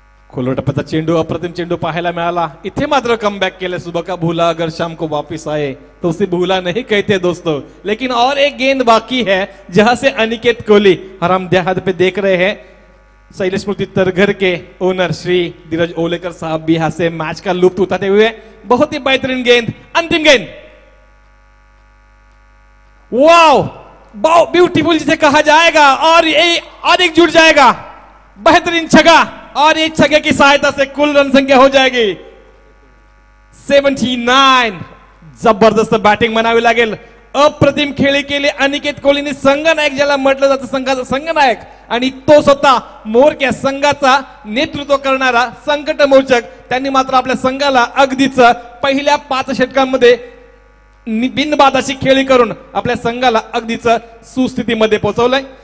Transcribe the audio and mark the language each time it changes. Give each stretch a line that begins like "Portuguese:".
Marathi: खोलो टप्प्याचा चेंडू अप्रतिम चेंडू पाहायला मिळाला. इथे मात्र कमबॅक केले.
Hindi: सुबह का भूला अगर शाम को वापिस आए तो उसे भूला नहीं कहते दोस्तों. लेकिन और एक गेंद बाकी है जहां से अनिकेत कोहली और हम देहात पे देख रहे हैं शैलेश स्मृति तरघर के ओनर श्री धीरज ओलेकर साहब भी यहां से मैच का लुत्फ उठाते हुए. बहुत ही बेहतरीन गेंद अंतिम गेंद. वाओ ब्यूटीफुल जिसे कहा जाएगा और एक जुड़ जाएगा. बेहतरीन छक्का और एक छक्के की सहायता से कुल रन संख्या हो जाएगी 79.
Marathi: जबरदस्त बॅटिंग म्हणावी लागेल. अप्रतिम खेळी केली अनिकेत कोहलीने. संघनायक ज्याला म्हटलं जातं संघाचा संघनायक आणि तो स्वतः मोरक्या संघाचा नेतृत्व करणारा संकटमोचक. त्यांनी मात्र आपल्या संघाला अगदीच पहिल्या 5 षटकांमध्ये बिनबाद अशी खेळी करून आपल्या संघाला अगदीच सुस्थितीमध्ये पोहोचवलंय.